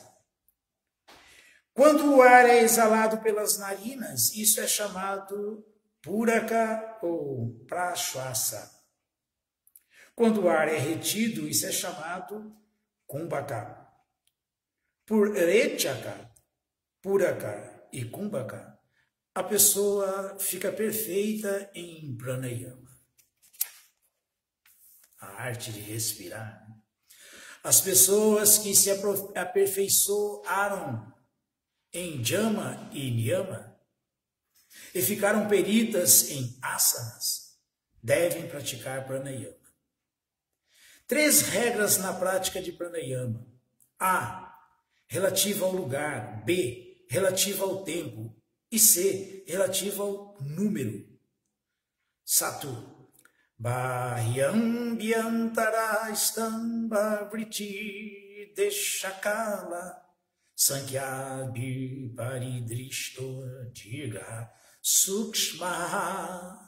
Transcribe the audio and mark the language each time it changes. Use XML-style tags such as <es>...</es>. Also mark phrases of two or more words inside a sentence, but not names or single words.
<pt>Quando o ar é exalado pelas narinas, isso é chamado puraka ou prashwasa. Quando o ar é retido, isso é chamado kumbhaka. Por rechaka, puraka e kumbhaka, a pessoa fica perfeita em pranayama. A arte de respirar. As pessoas que se aperfeiçoaram em jama e niyama e ficaram peritas em asanas, devem praticar pranayama. 3 regras na prática de pranayama. A. Relativa ao lugar. B. Relativa ao tempo. E C. Relativa ao número.</pt> <sa>Satu. बाह्यम् व्यन्तर स्तम्ब वृति देशकाल सङ्ख्या विपरिदृष्टो दीर्घ सूक्ष्म.</sa>